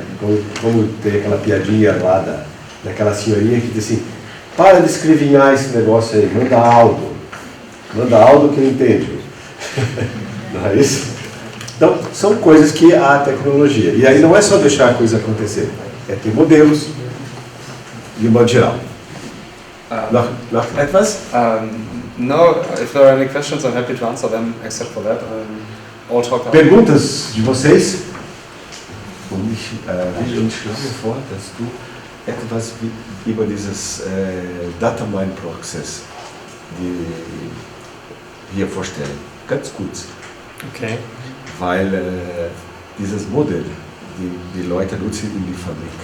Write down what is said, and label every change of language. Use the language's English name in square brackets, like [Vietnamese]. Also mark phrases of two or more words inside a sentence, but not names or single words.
[Portuguese] Como tem aquela piadinha lá daquela senhorinha que diz assim, para de escrevinhar esse negócio aí, manda áudio que eu entendo. Não é isso? Então, são coisas que há tecnologia. E aí não é só deixar a coisa acontecer, é ter modelos de modo geral. [German] Noch etwas? [English] No, if there are any questions, I'm happy to answer them, except for that. All talk about. [Portuguese] Perguntas de vocês? [German] Ich schlage vor, dass du etwas über dieses Data-Mine-Prozess hier vorstellen. Ganz kurz. Okay. Weil dieses Modell, die Leute nutzen in die Fabrik.